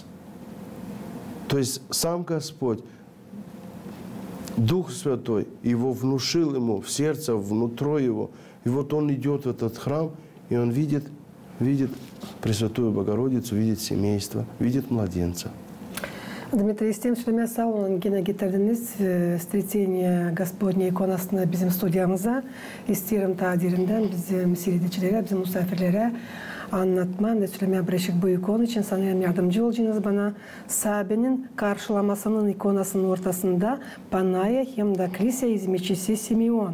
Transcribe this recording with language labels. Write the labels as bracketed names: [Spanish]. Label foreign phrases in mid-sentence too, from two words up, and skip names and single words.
[Russian] То есть сам Господь, Дух Святой, его внушил ему в сердце, внутри его. И вот он идет в этот храм, и он видит Пресвятую Богородицу, видит семейство, видит младенца. [Gagauz] Дмитрий, [Russian] с тем, что [Gagauz] мен сау olun gene getirdiniz Сретение Господне иконасына bizim студиямыза. İsterim tadirinden bizim seyredicilerine, bizim misafirlere anlatman ve söylemeye bırakık bu ikon için sanırım yardımcı olacaksınız bana. Sahabenin karşılamasının ikonasının ortasında Panaya hem de Kilise hizmetçisi Simeon.